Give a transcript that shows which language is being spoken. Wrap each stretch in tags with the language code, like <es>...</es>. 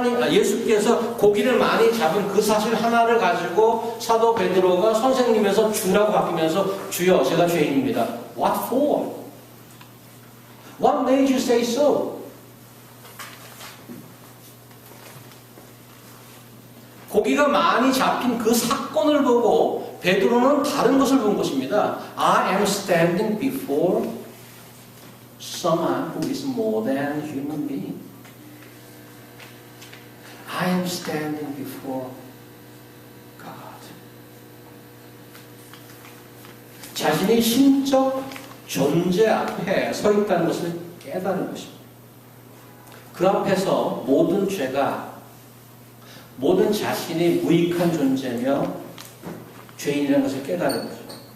<ko>예수께서 고기를 많이 잡은 그 사실 하나를 가지고 사도 베드로가 선생님에서 주라고 바뀌면서 주여 제가 죄인입니다.</ko> <en>What for? What made you say so?</en> <ko>고기가 많이 잡힌 그 사건을 보고 베드로는 다른 것을 본 것입니다.</ko> <en>I am standing before someone who is more than human being. I am standing before God.</en> <ko>자신이 신적 존재 앞에 서 있다는 것을 깨달은 것입니다. 그 앞에서 모든 죄가 모든 자신이 무익한 존재며 죄인이라는 것을 깨달은 거죠.</ko>